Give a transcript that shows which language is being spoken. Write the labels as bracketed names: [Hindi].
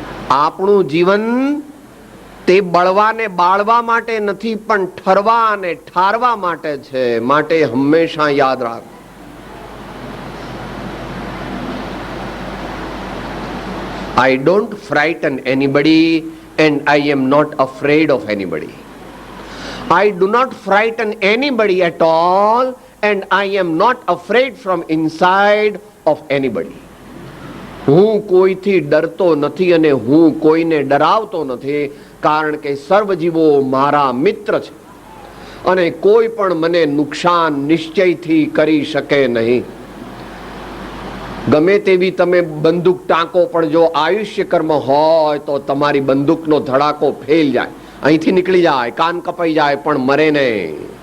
[Gujarati] આપણું જીવન તે બળવાને બાળવા માટે નથી, પણ ઠરવા અને ઠારવા માટે છે. માટે હંમેશા યાદ રાખ, [English] I don't frighten anybody and I am not afraid of anybody. I do not frighten anybody at all and I am not afraid from inside of anybody. [Gujarati] હું કોઈથી ડરતો નથી અને હું કોઈને ડરાવતો નથી, કારણ કે સર્વ જીવો મારા મિત્ર છે અને કોઈ પણ મને નુકસાન નિશ્ચયથી કરી શકે નહીં. ગમે તેવી તમે બંદૂક ટાંકો, પણ જો આયુષ્ય કર્મ હોય તો તમારી બંદૂકનો ધડાકો ફેલ જાય, અહીંથી નીકળી જાય, કાન કપાઈ જાય, પણ મરે નહીં.